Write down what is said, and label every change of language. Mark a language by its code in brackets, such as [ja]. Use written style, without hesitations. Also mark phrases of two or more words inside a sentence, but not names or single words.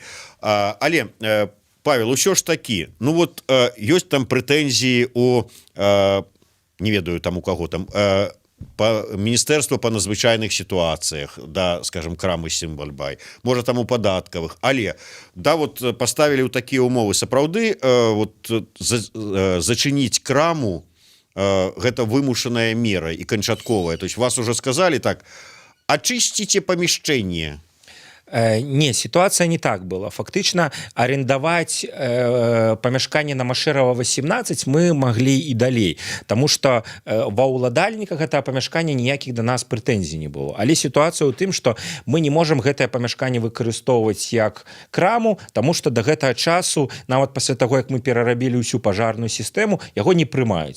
[be] Але, Павел, усё ж такі, ну вот ёсць там прэтэнзіі у, не ведаю там у каго там, Міністэрства па надзвычайных сітуацыях, да, скажем, крамы Цымбальбай, можа там у падаткавых, але да, вот паставілі ў такія ўмовы. Сапраўды вот зачыніць краму гэта вымушаная мера і канчатковая. [ru] То есть вас уже сказали так: [be] ачысціце памяшчэнне. [ru] Не, ситуация не так была. [be] Фактычна арендаваць памяшканне на Машэрава 18 мы маглі і далей, таму што ва ўладальніках гэтага памяшкання ніякіх да нас прэтэнзій не было. Але сітуацыя ў тым, што мы не можам гэтае памяшканне выкарыстоўваць як краму, таму што да гэтага часу, нават пасля таго, як мы перарабілі ўсю пажарную сістэму, яго не прымаюць.